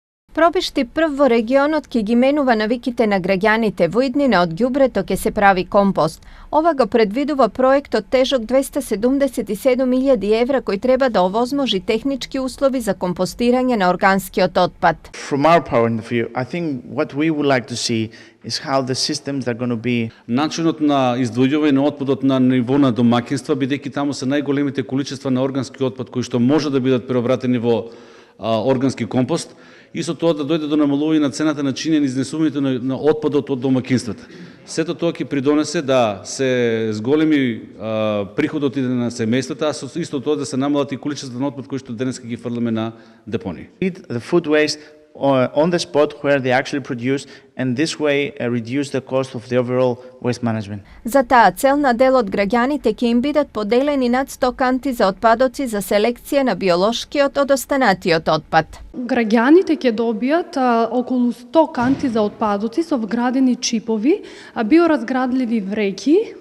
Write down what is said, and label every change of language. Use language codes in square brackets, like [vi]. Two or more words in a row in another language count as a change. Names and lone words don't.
[mk] Пробишти прв во регионот ке ги менува навиките на граѓаните во иднина од ѓубрето ке се прави компост. Ова го предвидува проектот тежок 277.000 евра кој треба да овозможи технички услови за компостирање на органскиот отпад. [en] From our point of view, I think what we would like to see is how the systems are going to be. [mk] Начинот на издвојување на отпадот на ниво на домаќинства, бидејќи таму се најголемите количества на органски отпад кои што може да бидат преобратени во органски компост. Исто тоа да дојде до намалување на цената на чинење изнесувањето на отпадот од домаќинствата. Сето тоа ќе придонесе да се зголеми приходот и на семејствата, а со исто тоа да се намалат и количеството на отпад кои што денеска ги фрламе на депонии. [en] The food waste on the spot where they actually produce, and this way reduce the cost of the overall waste management. [mk] За таа цел на дел од граѓаните ќе им бидат поделени над 100 канти за отпадоци за селекција на биолошкиот од останатиот отпад. Граѓаните ќе добијат околу 100 канти за отпадоци со вградени чипови, биоразградливи вреќи.